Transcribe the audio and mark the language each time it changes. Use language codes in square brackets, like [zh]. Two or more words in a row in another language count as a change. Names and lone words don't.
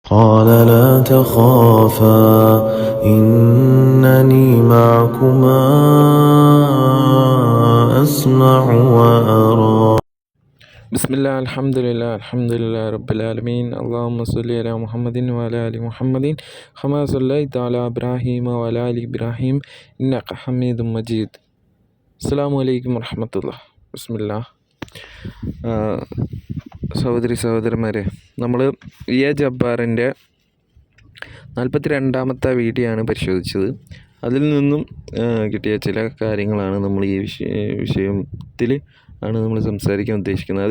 [ar] قال لا تخافا إنني معكما أسمع وأرى. بسم الله الحمد لله رب العالمين. اللهم صل على محمد وعلى آل محمد كما صليت على إبراهيم وعلى آل إبراهيم إنك حميد مجيد. السلام عليكم ورحمة الله. بسم الله. [ml] സഹോദരന്മാരെ, നമ്മൾ ജബ്ബാറിൻ്റെ 42ാമത്തെ വീഡിയോ ആണ് പരിശോധിച്ചത്. അതിൽ നിന്നും കിട്ടിയ ചില കാര്യങ്ങളാണ് നമ്മൾ ഈ വിഷയത്തിൽ ആണ് നമ്മൾ സംസാരിക്കാൻ ഉദ്ദേശിക്കുന്നത്.